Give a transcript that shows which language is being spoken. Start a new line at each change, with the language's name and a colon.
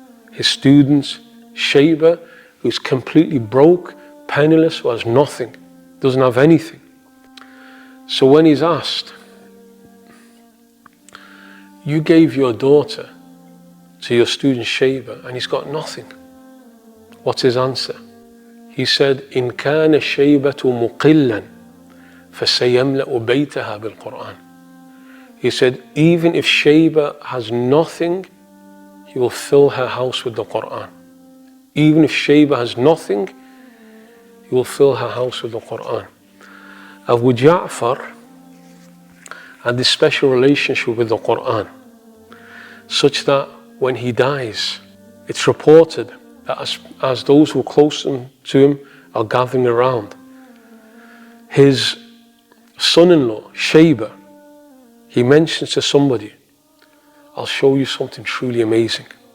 English: His student, Shayba, who's completely broke, penniless, who has nothing, doesn't have anything. So when he's asked, you gave your daughter to your student Shayba and he's got nothing, what's his answer? He said,
Arabic: إن كان الشيبة مقلا فسيملأ بيتها بالقرآن.
English: He said, even if Shayba has nothing, he will fill her house with the Qur'an. Even if Shayba has nothing, he will fill her house with the Qur'an. Abū J'afar had this special relationship with the Qur'an, such that when he dies, it's reported that as those who are close to him are gathering around, his son-in-law, Shayba, he mentions to somebody, I'll show you something truly amazing.